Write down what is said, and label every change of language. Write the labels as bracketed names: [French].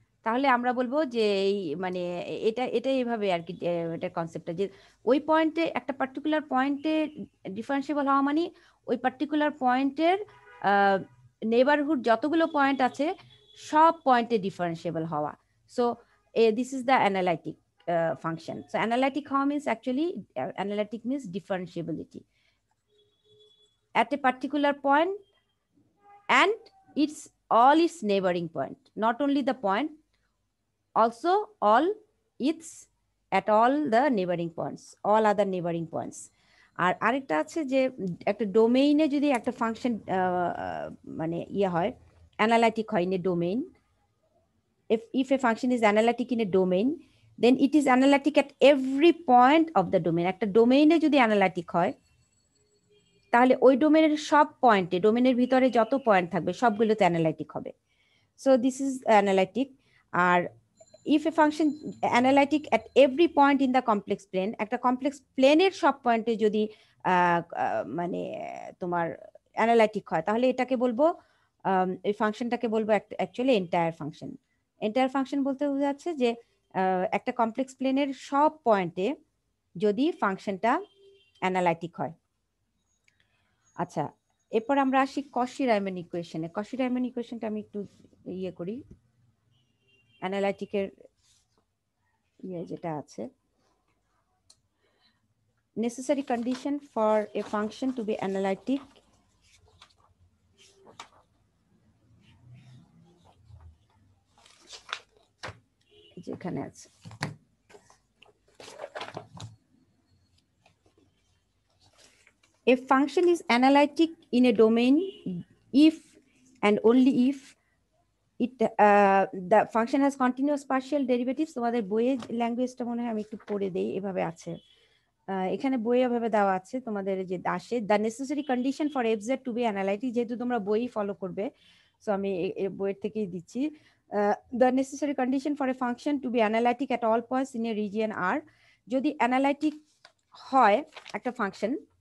[Bangla] তাহলে আমরা বলবো যে এই মানে এটা এইভাবে আর কি, এটার কনসেপ্টটা যে ওই পয়েন্টে একটা পার্টিকুলার পয়েন্টে ডিফারেন্সিয়েবল হওয়া মানে ওই পার্টিকুলার পয়েন্টের নেবারহুড যতগুলো পয়েন্ট আছে সব পয়েন্টে ডিফারেন্সিয়েবল হওয়া। [English] So this is the analytic function. So analytic how means actually analytic means differentiability at a particular point and its all its neighboring point, not only the point, also all its at all the neighboring points, all other neighboring points. [Bangla] আর আরেকটা আছে যে একটা ডোমেইনে যদি একটা function মানে ইয়ে হয়, অ্যানালাইটিক হয় [English] In a domain, if a function is analytic in a domain, then it is analytic at every point of the domain. [Bangla] একটা ডোমেইনে যদি অ্যানালাইটিক হয় তাহলে ওই ডোমেইনের সব পয়েন্টে, ডোমেইনের ভিতরে যত পয়েন্ট থাকবে সবগুলোতে অ্যানালাইটিক হবে। [English] So this is analytic. [Bangla] আর [English] if a function analytic at every point in the complex plane, [Bangla] একটা কমপ্লেক্স প্লেনের সব পয়েন্টে যদি মানে তোমার অ্যানালাইটিক হয় তাহলে এটাকে বলবো এই ফাংশনটাকে বলবো actually entire function. Entire function বলতে বোঝাচ্ছে যে একটা কমপ্লেক্স প্লেনের সব পয়েন্টে যদি ফাংশনটা অ্যানালাইটিক হয়। আচ্ছা, এরপর আমরা আসি কশি রাইমান ইকুয়েশনে। কশি রাইমান ইকুয়েশনটা আমি একটু ইয়ে করি, অ্যানালাইটিকের ইয়ে যেটা আছে, [English] necessary condition for a function to be analytic [Bangla] যেখানে আছে [English] a function is analytic in a domain if and only if it the function has continuous partial derivatives. [Bangla] তোমাদের বইয়ের ল্যাঙ্গুয়েজটা মনে হয় আমি একটু পড়ে দেই, এভাবে আছে এখানে বইয়ে এভাবে দেওয়া আছে তোমাদের যে আসে [English] the necessary condition for f z to be analytic, [Bangla] যেহেতু তোমরা বই ফলো করবে সো আমি বইয়ের থেকেই দিচ্ছি। [English] the necessary condition for a function to be analytic at all points in a region R, [Bangla] যদি অ্যানালাইটিক হয় একটা ফাংশন,